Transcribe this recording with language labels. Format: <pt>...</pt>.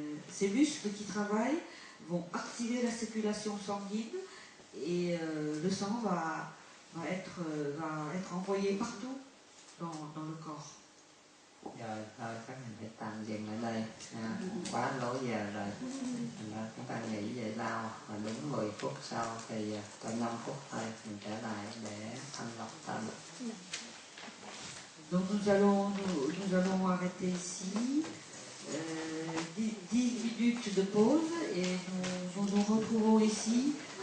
<fr>ces muscles qui travaillent, vont activer la circulation sanguine et le sang va être envoyé partout dans le corps.</fr> <vi>Rồi thôi các mình phải tạm dừng ở đây, quá lỗi giờ rồi. Chúng ta nghỉ giải lao và đúng 10 phút sau thì tới 5 phút thôi mình trở lại để thanh lọc tâm.</vi> <fr>Donc nous allons arrêter ici, 10 minutes de pause et nous nous retrouvons ici</fr>